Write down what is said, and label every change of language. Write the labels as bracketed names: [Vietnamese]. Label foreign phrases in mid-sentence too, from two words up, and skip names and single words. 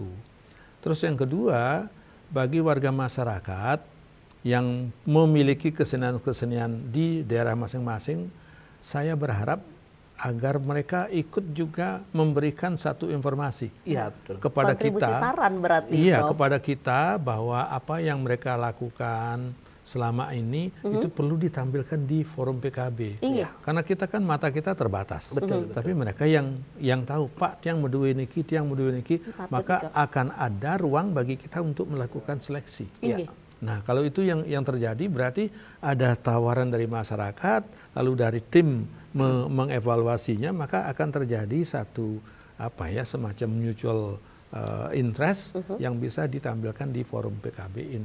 [Indonesian] Terus yang kedua, bagi warga masyarakat yang memiliki kesenian-kesenian di daerah masing-masing, saya berharap agar mereka ikut juga memberikan satu informasi kepada kontribusi kita. Saran berarti, Prof. Kepada kita bahwa apa yang mereka lakukan selama ini itu perlu ditampilkan di forum PKB. Karena kita kan mata kita terbatas. Tapi mereka yang tahu, [Balinese] Pak, tiang medue niki, [Indonesian] maka akan ada ruang bagi kita untuk melakukan seleksi. Nah, kalau itu yang terjadi berarti ada tawaran dari masyarakat, lalu dari tim mengevaluasinya, maka akan terjadi satu semacam [English] mutual interest [Indonesian] yang bisa ditampilkan di forum PKB ini.